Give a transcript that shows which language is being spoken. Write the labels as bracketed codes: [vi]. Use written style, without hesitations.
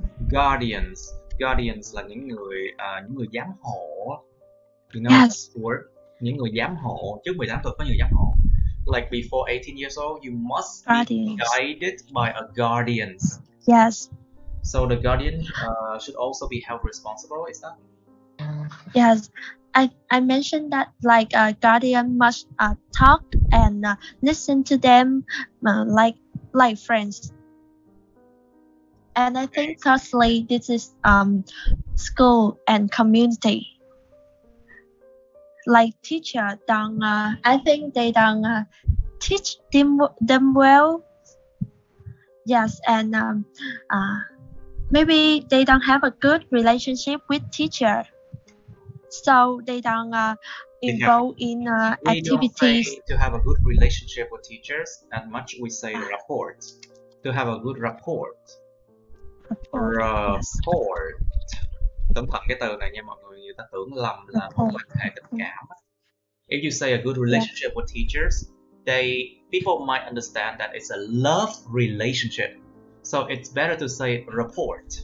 [vi] Guardians là những người giám hộ. [en] You know yes. that word? [vi] Những người giám hộ. Trước 18 tuổi có người giám hộ. [en] Like before 18 years old, you must be guided by a guardian. Yes. So the guardian should also be held responsible, is that? Yes. I mentioned that like a guardian must talk and listen to them like friends. And I think thirdly, this is school and community. Like teacher don't I think they don't teach them well. Yes, and maybe they don't have a good relationship with teacher, so they don't involve in activities. Don't say to have a good relationship with teachers, and much we say rapport. To have a good rapport. Rapport. [vi] Cẩn thận cái từ này nha mọi người, người ta tưởng lầm là mối quan hệ tình cảm. [en] If you say a good relationship with teachers, people might understand that it's a love relationship. So it's better to say rapport.